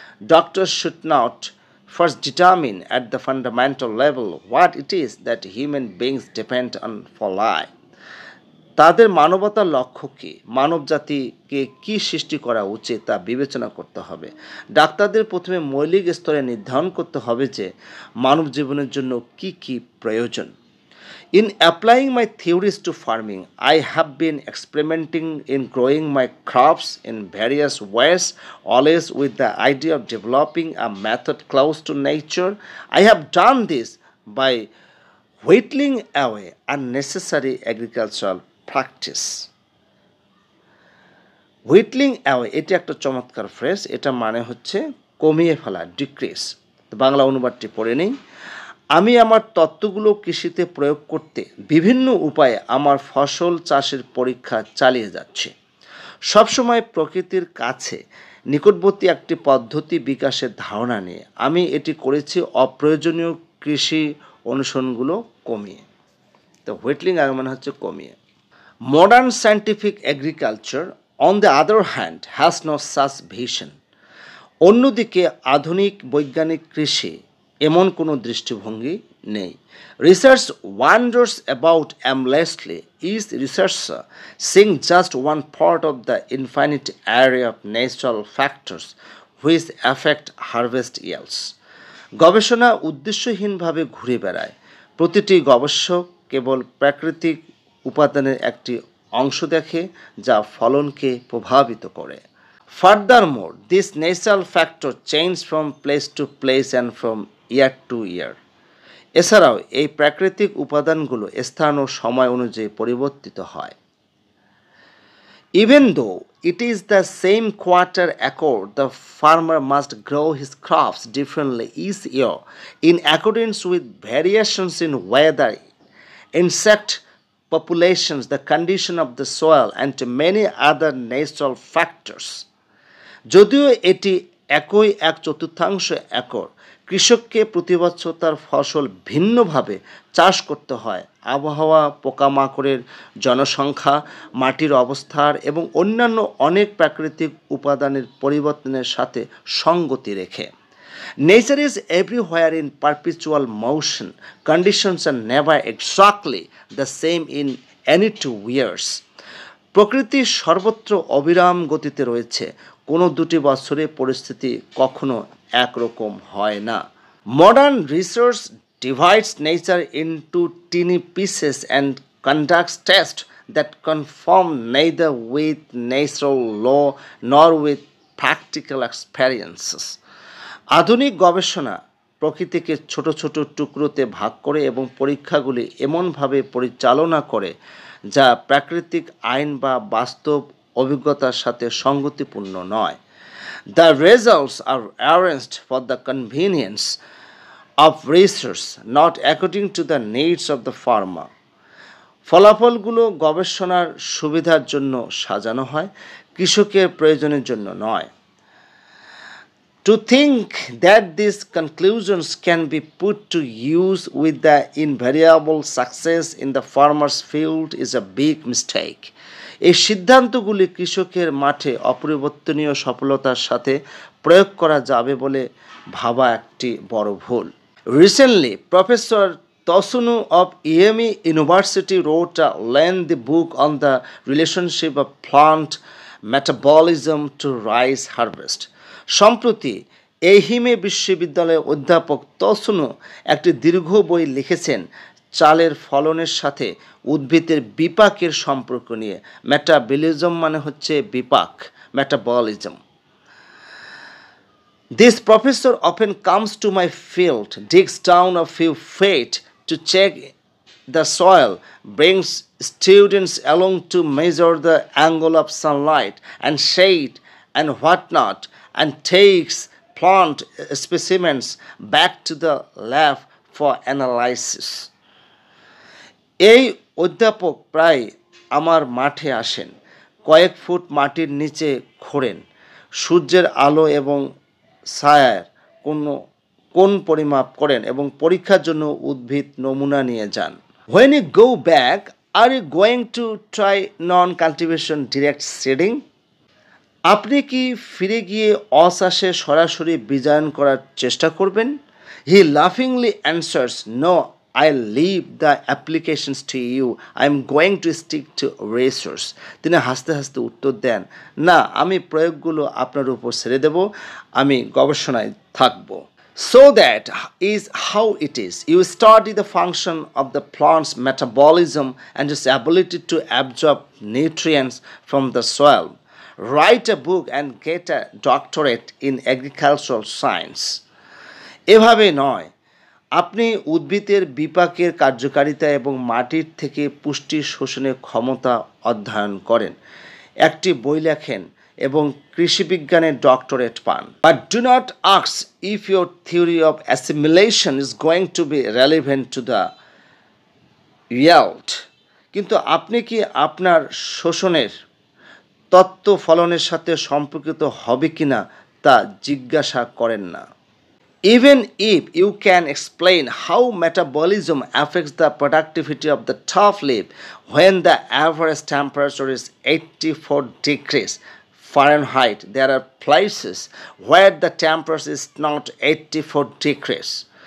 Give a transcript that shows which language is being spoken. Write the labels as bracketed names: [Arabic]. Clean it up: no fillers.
[English] Doctors should not first determine at the fundamental level what it is that human beings depend on for life. [Bangla] তাদের মানবতার লক্ষ্য কী, মানব জাতিকে কী সৃষ্টি করা উচিত তা বিবেচনা করতে হবে। ডাক্তারদের প্রথমে মৌলিক স্তরে নির্ধারণ করতে হবে যে মানব জীবনের জন্য কী কী প্রয়োজন। [English] In applying my theories to farming, I have been experimenting in growing my crops in various ways, always with the idea of developing a method close to nature. I have done this by whittling away unnecessary agricultural practice. [Bangla] হুইটলিং away এটি একটা চমৎকার phrase. এটা মানে হচ্ছে কমিয়ে ফেলা, decrease. Bangla অনুবাদটি পড়ে নেই। আমি আমার তত্ত্বগুলো কৃষিতে প্রয়োগ করতে বিভিন্ন উপায়ে আমার ফসল চাষের পরীক্ষা চালিয়ে যাচ্ছি। সবসময় প্রকৃতির কাছে নিকটবর্তী একটি পদ্ধতি বিকাশের ধারণা নিয়ে আমি এটি করেছি অপ্রয়োজনীয় কৃষি অনুসরণগুলো কমিয়ে। তো হুইটলিং মানে হচ্ছে কমিয়ে। [English] Modern scientific agriculture on the other hand has no such vision. [Bangla] অন্যদিকে আধুনিক বৈজ্ঞানিক কৃষি এমন কোনো দৃষ্টিভঙ্গি নেই। [English] Research wonders about aimlessly is researcher seeing just one part of the infinite array of natural factors which affect harvest yields. [Bangla] গবেষণা উদ্দেশ্যহীনভাবে ঘুরে বেড়ায়। প্রতিটি গবেষক কেবল প্রাকৃতিক উপাদানের একটি অংশ দেখে যা ফলনকে প্রভাবিত করে। [English] Furthermore, this natural factor changes from place to place and from year to year. [Bangla] এছাড়াও এই প্রাকৃতিক উপাদানগুলো স্থান ও সময় অনুযায়ী পরিবর্তিত হয়। [English] Even though it is the same quarter accord, the farmer must grow his crops differently each year in accordance with variations in weather, insect populations, the condition of the soil, and many other natural factors. [Bangla] যদিও এটি একই এক চতুর্থাংশ acre, কৃষককে প্রতি বছর তার ফসল ভিন্নভাবে চাষ করতে হয় আবহাওয়া, পোকামাকড়ের জনসংখ্যা, মাটির অবস্থার এবং অন্যান্য অনেক প্রাকৃতিক উপাদানের পরিবর্তনের সাথে সঙ্গতি রেখে। [English] Nature is everywhere in perpetual motion. Conditions are never exactly the same in any 2 years. [Bangla] প্রকৃতি সর্বত্র অবিরাম গতিতে রয়েছে। কোনো দুটি বছরে পরিস্থিতি কখনো একরকম হয় না। [English] Modern research divides nature into teeny pieces and conducts tests that conform neither with natural law nor with practical experiences. [Bangla] আধুনিক গবেষণা প্রকৃতিকে ছোট ছোট টুকরোতে ভাগ করে এবং পরীক্ষাগুলি এমনভাবে পরিচালনা করে যা প্রাকৃতিক আইন বা বাস্তব অভিজ্ঞতার সাথে সঙ্গতিপূর্ণ নয়। [English] The results are arranged for the convenience of research, not according to the needs of the farmer. [Bangla] ফলাফলগুলো গবেষণার সুবিধার জন্য সাজানো হয়, কৃষকের প্রয়োজনের জন্য নয়। [English] To think that these conclusions can be put to use with the invariable success in the farmer's field is a big mistake. [Bangla] এই সিদ্ধান্তগুলি কৃষকের মাঠে অপরিবর্তনীয় সফলতার সাথে প্রয়োগ করা যাবে বলে ভাবা একটি বড় ভুল। [English] Recently, Professor Tosunu of EME University wrote a lengthy book on the relationship of plant metabolism to rice harvest. [Bangla] সম্প্রতি এইহিমে বিশ্ববিদ্যালয়ের অধ্যাপক তসুনু একটি দীর্ঘ বই লিখেছেন চালের ফলনের সাথে উদ্ভিদের বিপাকের সম্পর্ক নিয়ে। মেটাবলিজম মানে হচ্ছে বিপাক, metabolism. [English] This professor often comes to my field, digs down a few feet to check the soil, brings students along to measure the angle of sunlight and shade and whatnot, and takes plant specimens back to the lab for analysis. [Bangla] এই অধ্যাপক প্রায় আমার মাঠে আসেন, কয়েক foot মাটির নিচে খোঁড়েন, সূর্যের আলো এবং ছায়ার কোন পরিমাপ করেন এবং পরীক্ষার জন্য উদ্ভিদ নমুনা নিয়ে যান। [English] When you go back, are you going to try non-cultivation direct seeding? [Bangla] আপনি কি ফিরে গিয়ে অচাষে সরাসরি বীজায়ন করার চেষ্টা করবেন? [English] He laughingly answers, "No, I'll leave the applications to you. I'm going to stick to research." [Bangla] তিনি হাসতে হাসতে উত্তর দেন, না, আমি প্রয়োগগুলো আপনার উপর ছেড়ে দেব, আমি গবেষণায় থাকব। [English] So that is how it is. You study the function of the plant's metabolism and its ability to absorb nutrients from the soil. Write a book and get a doctorate in agricultural science. [Bangla] এভাবে নয়, আপনি উদ্ভিদের বিপাকের কার্যকারিতা এবং মাটির থেকে পুষ্টি শোষণের ক্ষমতা অধ্যয়ন করেন, একটি বই লেখেন এবং কৃষিবিজ্ঞানের ডক্টরেট পান। [English] But do not ask if your theory of assimilation is going to be relevant to the yield। [Bangla] কিন্তু আপনি কি আপনার শোষণের তত্ত্ব ফলনের সাথে সম্পর্কিত হবে কিনা তা জিজ্ঞাসা করেন না। [English] Even if you can explain how metabolism affects the productivity of the top leaf when the average temperature is 84 degrees Fahrenheit, there are places where the temperature is not 84 degrees.